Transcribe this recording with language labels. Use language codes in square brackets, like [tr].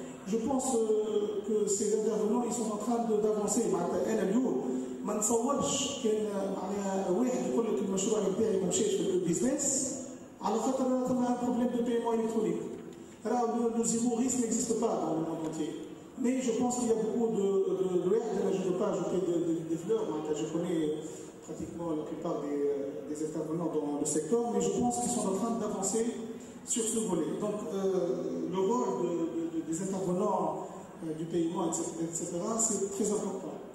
[fr] Je pense que ces intervenants, ils sont en train d'avancer. [ar] ما نتصورش كان معناها واحد يقول لك المشروع نتاعي ما مشاش في البيزنس على خاطر ثم بروبليم دو بايمون الكترونيك. [fr] Le zéro-risque n'existe pas dans le monde entier. Mais je pense qu'il y a beaucoup de je ne veux pas ajouter des fleurs, je connais pratiquement la plupart des intervenants dans le secteur, mais je pense qu'ils sont en train d'avancer sur ce volet. Donc le rôle des intervenants du paiement, etc., c'est très important.